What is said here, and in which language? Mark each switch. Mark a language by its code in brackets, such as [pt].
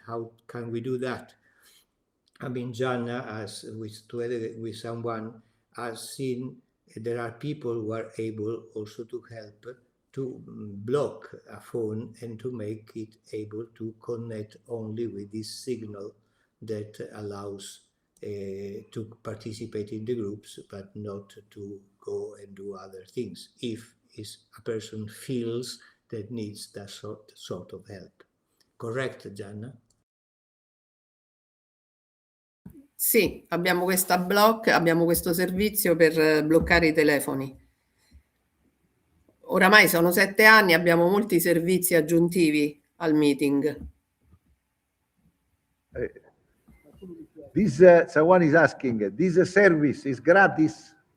[en] How can we do that? I mean, Gianna, as together with someone, has seen there are people who are able also to help to block a phone and to make it able to connect only with this signal that allows to participate in the groups, but not to go and do other things if a person feels that needs that sort of help. Correct, Gianna? [it] Sì, abbiamo abbiamo questo servizio per bloccare i telefoni. Oramai sono 7 anni, abbiamo molti servizi aggiuntivi al meeting. [en] Someone is asking, this service is gratis?